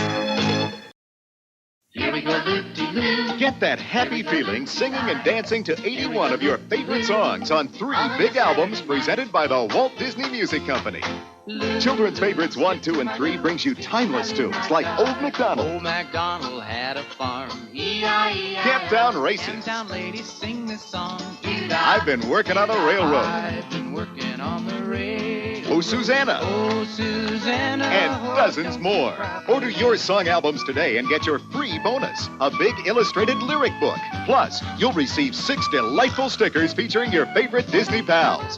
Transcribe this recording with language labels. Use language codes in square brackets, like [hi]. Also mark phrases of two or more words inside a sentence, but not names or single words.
[en] Here we go, loop-de-loop. Get that happy feeling singing and dancing to 81 of your favorite songs on 3 big albums presented by the Walt Disney Music Company. Children's Favorites 1, 2, and 3 brings you timeless tunes like Old MacDonald. Old MacDonald had a farm. E-I-E-I. Camptown Races. Camptown ladies sing this song. I've been working on a railroad. I've been working on the railroad. Oh, Susanna. Oh, Susanna. And dozens more. Order your song albums today and get your free bonus, a big illustrated lyric book. Plus, you'll receive 6 delightful stickers featuring your favorite Disney pals.